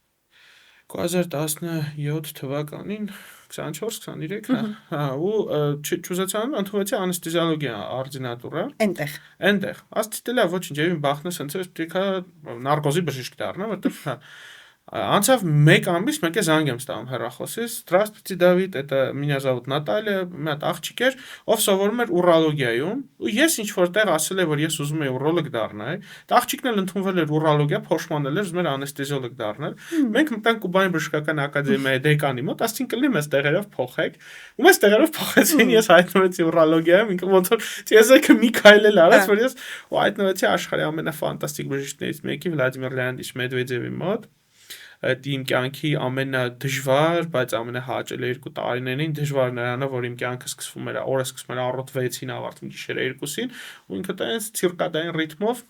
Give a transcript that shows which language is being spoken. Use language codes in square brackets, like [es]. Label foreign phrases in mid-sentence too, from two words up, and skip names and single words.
[hy] 2017 թվականին 24-23, հա, ու չուզեցան ընդունվեցի անեստեզիոլոգիա արձինատուրա։ Այնտեղ։ Ասեցի դե լավ, ոչինչ, եւ բախնես հենց պետքա նարկոզի բժիշկ դառնամ, որտեղ հա Անցավ 1 ամիս, մեկ է զանգ եմ ստանում հեռախոսից. [ru] Здравствуйте, Давид, это меня зовут Наталья, [hy] մի հատ աղջիկ էր, ով սովորում էր ուրոլոգիայում, ու ես ինչ որտեղ ասել եմ, որ ես ուզում եմ ուրոլոգ դառնալ։ Այդ աղջիկն էլ ընդունվել էր ուրոլոգիա, փոշմանել էր, ուզում էր անեստեզիոլոգ դառնալ։ Մենք մտանք Կուբանի բժշկական ակադեմիայի դեկանի մոտ, ասեցին կլինի մեզ տեղերով փոխեք։ Ու մեզ տեղերով փոխեցին, ես հայտնվեցի ուրոլոգիայում, ինքը ոնց որ ցեզեկը մի քայլ էլ արեց, որ ես ու հայտնվեցի աշխարհի ամենաֆանտաստիկ բժիշկներից մեկի Վլադիմիր Լեոնիդիչ Մեդվեդևի մոտ։ Այդ իմ կյանքի ամենադժվար, բայց ամենահաճելի 2 տարիներին դժվար նրանով, որ իմ կյանքը սկսվում էր, օրը սկսվում էր առօրդ 6-ին, ավարտվում գիշերը 2-ին, ու ինքը տենց ցիրկադային ռիթմով